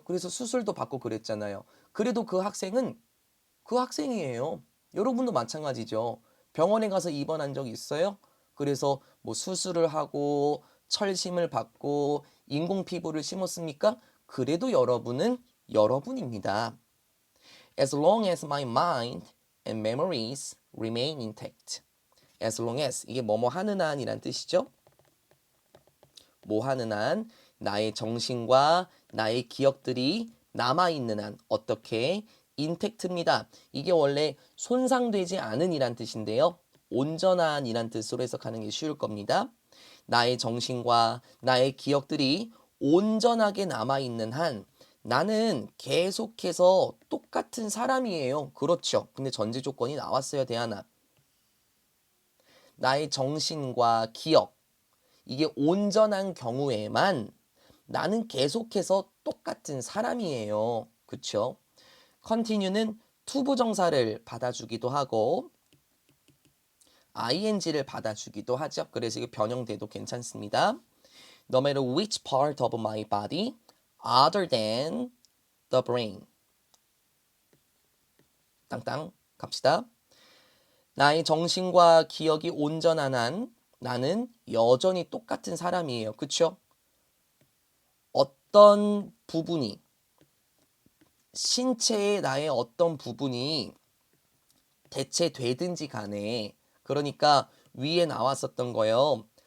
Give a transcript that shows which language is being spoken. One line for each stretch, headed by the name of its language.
Korean: 그래서 수술도 받고 그랬잖아요. 그래도 그 학생은 그 학생이에요. 여러분도 마찬가지죠. 병원에 가서 입원한 적 있어요? 그래서 뭐 수술을 하고 철심을 받고 인공 피부를 심었습니까? 그래도 여러분은 여러분입니다.
English: As long as my mind and memories remain intact. As long as
Korean: 이게 뭐뭐 하는 한이란 뜻이죠. 뭐 하는 한 나의 정신과 나의 기억들이 남아있는 한 어떻게 intact입니다. 이게 원래 손상되지 않은 이란 뜻인데요. 온전한 이란 뜻으로 해석하는 게 쉬울 겁니다. 나의 정신과 나의 기억들이 온전하게 남아있는 한 나는 계속해서 똑같은 사람이에요. 그렇죠. 근데 전제 조건이 나왔어야 돼 하나. 나의 정신과 기억 이게 온전한 경우에만 나는 계속해서 똑같은 사람이에요. 그쵸? continue는 투부정사를 받아주기도 하고 ing를 받아주기도 하죠. 그래서 이게 변형돼도 괜찮습니다.
English: No matter which part of my body other than the brain.
Korean: 땅땅 갑시다. 나의 정신과 기억이 온전한 한 나는 여전히 똑같은 사람이에요. 그쵸? 어떤 부분이 신체의 나의 어떤 부분이 대체되든지 간에 그러니까 위에 나왔었던 거요.